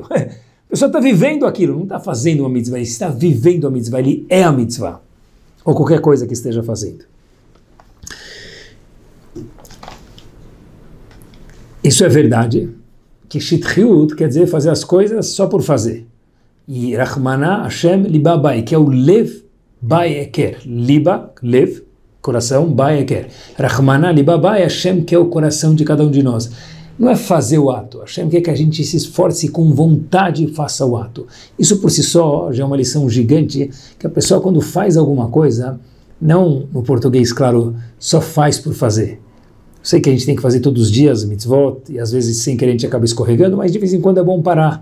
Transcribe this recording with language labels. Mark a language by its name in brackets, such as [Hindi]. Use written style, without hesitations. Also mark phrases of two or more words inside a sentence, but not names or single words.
[Portuguese] A pessoa está vivendo aquilo, não está fazendo uma mitzvah, ele está vivendo a mitzvah, ele é a mitzvah, ou qualquer coisa que esteja fazendo. Isso é verdade, que shitchiut quer dizer fazer as coisas só por fazer. [Hebrew] E רחמנא השם ליבא בעי, [Portuguese] que é o [Hebrew] לב בעי עיקר. ליבא לב, coração, בעי עיקר. רחמנא ליבא בעי השם, [Portuguese] que é o coração de cada um de nós. Não é fazer o ato. Hashem quer que a gente se esforce com vontade e faça o ato. Isso por si só já é uma lição gigante, que a pessoa quando faz alguma coisa, não no português, claro, só faz por fazer. Sei que a gente tem que fazer todos os dias mitzvot, e às vezes sem querer a gente acaba escorregando, mas de vez em quando é bom parar.